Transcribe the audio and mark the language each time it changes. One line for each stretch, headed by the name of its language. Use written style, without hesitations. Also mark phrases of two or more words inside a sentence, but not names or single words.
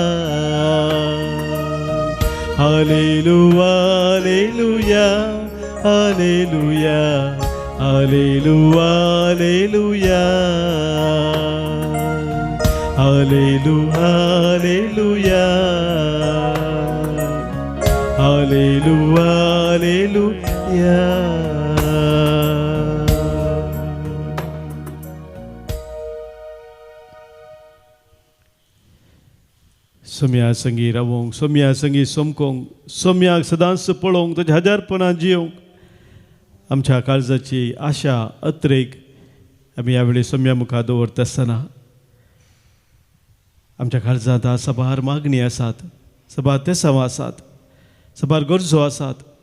Kannada: ಹಲ್ಲೇಲು ಹಲ್ಲೇಲೂಯಾ ಹಲ್ಲೇಲೂಯಾ ಹಲ್ಲೇಲು ಹಲ್ಲೇಲೂಯಾ ಹಲ್ಲೇಲು ಹಲ್ಲೇಲೂಯಾ ಹಲ್ಲೇಲು ಹಲ್ಲೇಲೂಯಾ.
Konkani: सोम्या संगी रावोंक, सोम्या संगी सोमकोंक, सोम्याक सदांच पळोवंक, ताच्या हजारपणां जियोंक आमच्या काळजाची आशा अत्रेक आमी ह्या वेळी सोम्या मुखार दवरता आसतना आमच्या काळजांत सभार मागणी आसात, सभार तेसांवां आसात, सभार गरजो आसात.